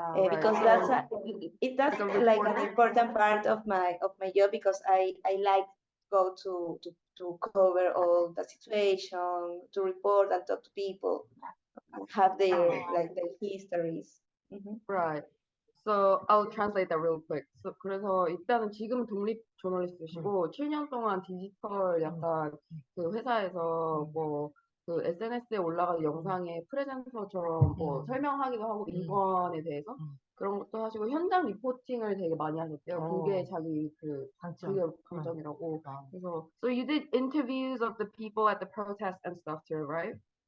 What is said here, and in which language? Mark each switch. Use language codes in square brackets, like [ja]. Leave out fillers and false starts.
[en] Because that's like an important part of my job, because I like go to cover all the situation, to report and talk to people, have their histories. Right. So I'll translate that real quick. [ko] So, 그래서 일단은 지금 독립 저널리스트시고 7년 동안 디지털 약간 그 회사에서 뭐 그 SNS에 올라가는 영상의 프레젠터처럼 뭐 설명하기도 하고 인권에 대해서 그런 것도 하시고 현장 리포팅을 되게 많이 하셨대요. 그게 자기 그게 강점이라고. 그래서 [en] so you did interviews of the people at the protest and stuff too, right?